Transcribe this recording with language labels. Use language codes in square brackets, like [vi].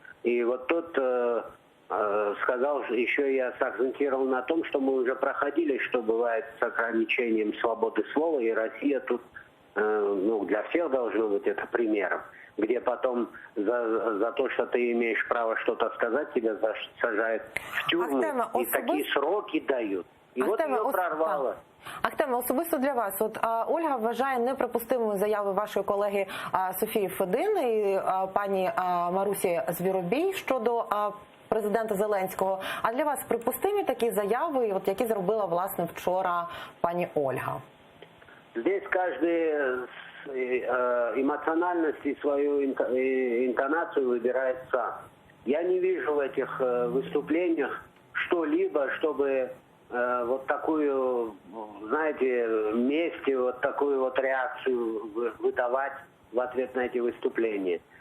[ru] И вот тут сказал, еще я сакцентировал на том, что мы уже проходили, что бывает с ограничением свободы слова, и Россия тут для всех должно быть это примером, где потом за то, что ты имеешь право что-то сказать, тебя сажают в тюрьму, и такие сроки дают. И вот ее прорвало. [uk] Ахтеме, особисто для вас, Ольга вважає неприпустимою заяви вашої колеги Софії Федин і пані Марусі Звіробій щодо президента Зеленського. А для вас припустимі такі заяви, які зробила, власне, вчора пані Ольга? [ru] Здесь каждый эмоциональность и свою интонацию выбирает сам. Я не вижу в этих выступлениях что-либо, чтобы вот такую, знаете, месть, вот такую вот реакцию выдавать в ответ на эти выступления.